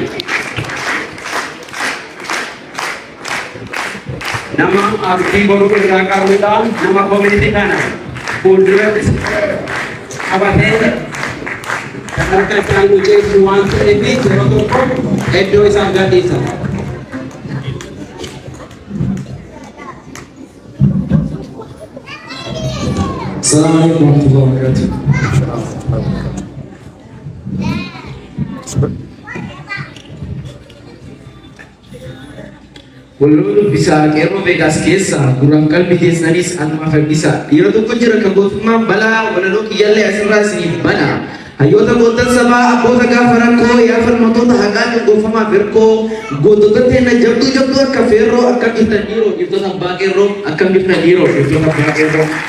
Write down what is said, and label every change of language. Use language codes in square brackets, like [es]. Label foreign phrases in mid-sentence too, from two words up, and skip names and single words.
[om] Nama abdii boruu irraa qabuudhaan nama koominitii kana fuulduratti qabatee kan akka isaan muceessu waan ta'eef yeroo tokko iddoo isaan gadhiisa. [ar] السلام عليكم ورحمة الله وبركاته. [om] Walloon bisa qeerroo beekaas keessa gurraan qalbii keessanis anuma fayyisa. Yeroo tokko jira kan gootummaan balaa walaloo kiyyaallee asirraa isiniif bana. Hayyoota gootan sabaa abboota gaafa rakkoo yaa falmatoota haqaan goofamaa firkoo gootota teenya jabduu akka feerroo akka giftan dhiiroo giftoota abbaa qeerroo akka giftan dhiiroo giftoota abbaa qeerroo.